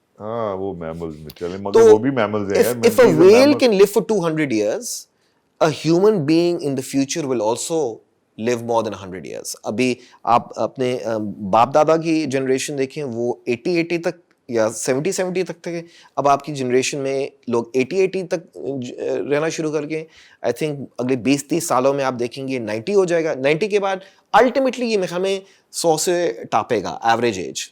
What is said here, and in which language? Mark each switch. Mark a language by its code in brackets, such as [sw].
[hi] हाँ, वो मैमल्स में चले, मगर वो भी मैमल्स हैं यार। [en] if a whale can live for 200 years, a human being in the future will also live more than 100 years. [hi] अभी आप अपने बाप दादा की जनरेशन देखें, वो 80 तक या 70 तक थे। अब आपकी जनरेशन में लोग 80 तक रहना शुरू करके, [en] I think [hi] अगले 20-30 सालों में आप देखेंगे 90 हो जाएगा। 90 के बाद अल्टीमेटली ये हमें 100 से टापेगा एवरेज एज।